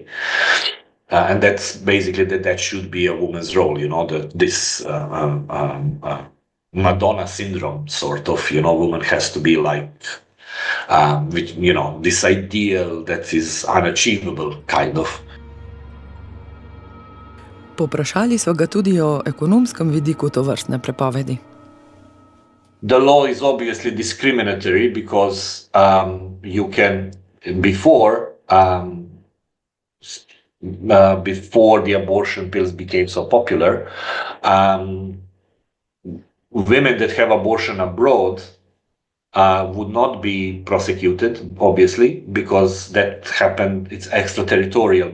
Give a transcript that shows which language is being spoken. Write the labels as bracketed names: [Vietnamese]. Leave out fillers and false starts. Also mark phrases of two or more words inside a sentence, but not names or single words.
[English] And that's basically that should be a woman's role, this Madonna syndrome sort of, woman has to be like, this ideal that is unachievable kind of. [Slovenian] Poprašali so ga tudi o ekonomskem vidiku tovrstne prepovedi. [English] The law is obviously discriminatory because you can, before the abortion pills became so popular, women that have abortion abroad would not be prosecuted, obviously, because that happened, it's extraterritorial.